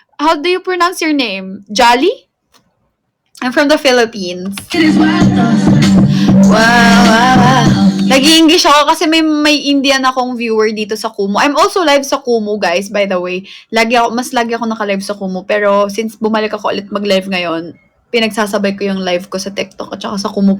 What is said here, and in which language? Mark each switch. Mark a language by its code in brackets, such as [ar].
[en] How do you pronounce your name? Jolly? I'm from the Philippines. It is wild thoughts. Wow, wow, wow. [tl] Nag-i-English ako kasi may Indian akong viewer dito sa Kumu. [en] I'm also live sa Kumu, guys, by the way. [tl] Mas lagi ako naka-live sa Kumu. Pero since bumalik ako ulit mag-live ngayon, pinagsasabay ko yung live ko sa TikTok at saka sa Kumu.